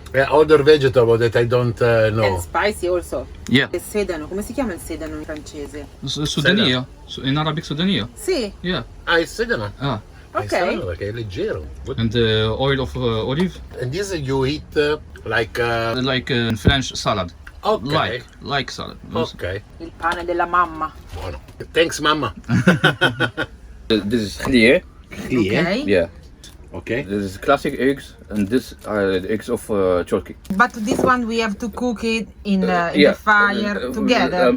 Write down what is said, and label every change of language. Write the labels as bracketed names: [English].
[English] Other vegetable that I don't know. And spicy also. Yeah. [Italian] Il sedano, come si chiama il sedano in francese? [Arabic] سودانية. [English] In Arabic سودانية. [Italian] Sì. [English] Yeah. [Italian] Ah, il sedano. Ah. È Ok. strano perché è leggero. [English] Good. And oil of olive. And this you eat like Like French salad. ok. Like salad. Ok. [Italian] Il pane della mamma. [English] Buono. Thanks mamma. This is خلية. Ok. Yeah. Ok. This is classic eggs, and this are the eggs of Turkey. But this one we have to cook it in the fire together.